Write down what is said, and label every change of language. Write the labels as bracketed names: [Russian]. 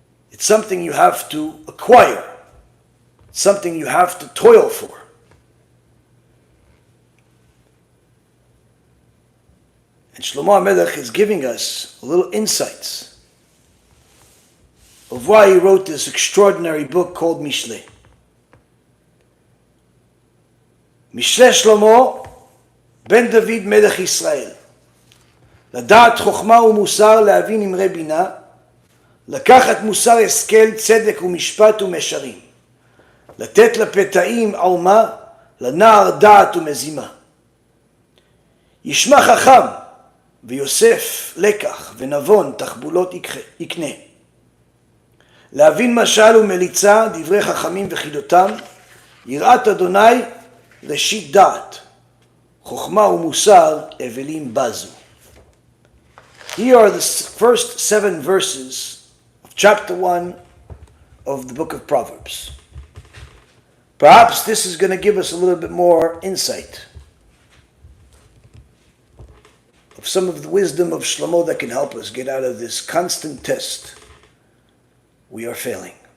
[English] It's something you have to acquire. It's something you have to toil for. And Shlomo HaMelech is giving us a little insights of why he wrote this extraordinary book called Mishlei. [Hebrew] Mishlei Shlomo ben David Melech Israel, לדעת חוכמה ומוסר, להבין אמרי בינה, לקחת מוסר השכל, צדק ומשפט ומשרים, לתת לפתאים עלמה, לנער דעת ומזימה. ישמע חכם ויוסף לקח ונבון תחבולות יקנה. להבין משל ומליצה, דברי חכמים וחידותם, יראת אדוני ראשית דעת, חוכמה ומוסר אבלים בזו. [English] Here are the first 7 verses of chapter 1 of the book of Proverbs. Perhaps this is going to give us a little bit more insight of some of the wisdom of Shlomo that can help us get out of this constant test we are failing.